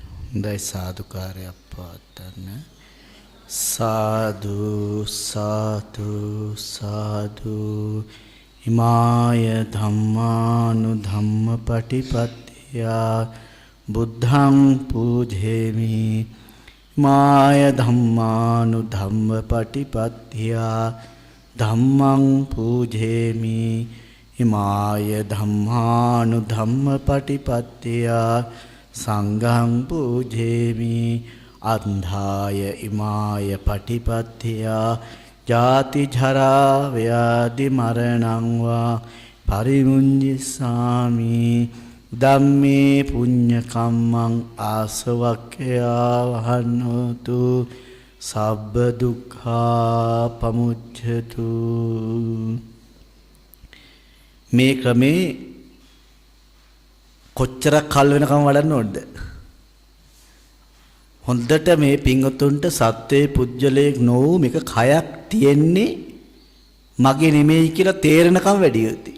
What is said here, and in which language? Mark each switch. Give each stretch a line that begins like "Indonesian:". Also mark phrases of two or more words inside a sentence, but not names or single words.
Sinhala: හොඳයි සාදුකාරයක් පවත්වන්න. සාදු සාදු සාදු.
Pali: හිමාය ධම්මානුධම්ම පටිපත්තියා බුද්ධං පූජේමි. හිමාය ධම්මානුධම්ම පටිපත්තියා ධම්මං පූජේමි. හිමාය ධම්මානුධම්ම පටිපත්තියා සංඝං පූජේමි. අන්ධාය ඉමාය පටිපත්තියා ජාති ජරා ව්‍යාධි මරණං වා පරිමුඤ්ජිස්සාමි. ධම්මේ පුඤ්ඤ කම්මං ආසවක්ඛයා වහන්නෝතු සබ්බ දුක්ඛා පමුච්ඡතු.
Sinhala: මේ ක්‍රමේ කොච්චරක් කල් වෙනකම් වඩන්න ඕනද? හොඳට මේ පිංගුතුන්ට සත්වේ පුජ්‍යලයක් නොවු මේක කයක් තියෙන්නේ මගේ නෙමෙයි කියලා තේරෙනකම් වැඩි යුතුයි.